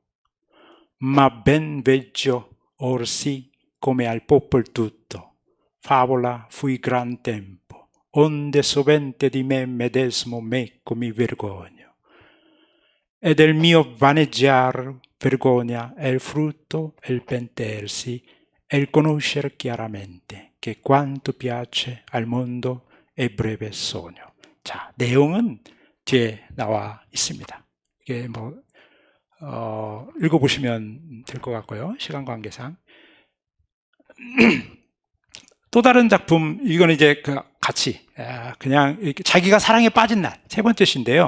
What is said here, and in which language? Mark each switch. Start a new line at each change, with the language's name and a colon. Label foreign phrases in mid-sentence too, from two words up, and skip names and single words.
Italian: Ma ben veggio or sì come al popol tutto, favola fui gran tempo, onde sovente di me medesmo meco mi vergogno. E del mio vaneggiar vergogna è il frutto e il pentersi e il conoscer chiaramente che quanto piace al mondo è breve sogno.
Korean: 자, 내용은 뒤에 나와 있습니다. 이게 읽어보시면 될 것 같고요. 시간 관계상. 또 다른 작품, 이건 이제 같이, 그냥 자기가 사랑에 빠진 날, 세 번째 시인데요.